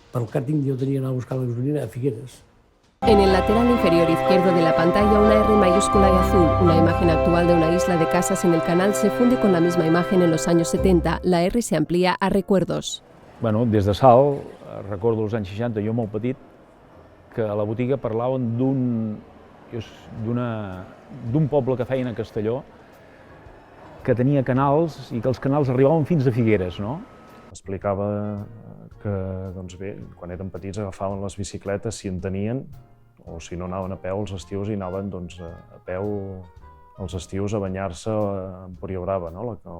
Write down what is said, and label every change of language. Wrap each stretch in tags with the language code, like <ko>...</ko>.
<ca>pel càrting jo tenia d'anar a buscar la gasolina a Figueres.</ca> <es>En el lateral inferior izquierdo de la pantalla, una R mayúscula y azul. Una imagen actual de una isla de casas en el canal se funde con la misma imagen en los años 70. La R se amplía a recuerdos.</es> <ca>Bueno, des de Salt, recordo els anys 60, jo molt petit, que a la botiga parlaven d'un poble que feien a Castelló, que tenia canals i que els canals arribaven fins a Figueres, no? Explicava que, doncs bé, quan eren petits agafaven les bicicletes, si en tenien, o si no anaven a peu els estius i anaven doncs, a peu els estius a banyar-se a Empúria Brava, no?</ca>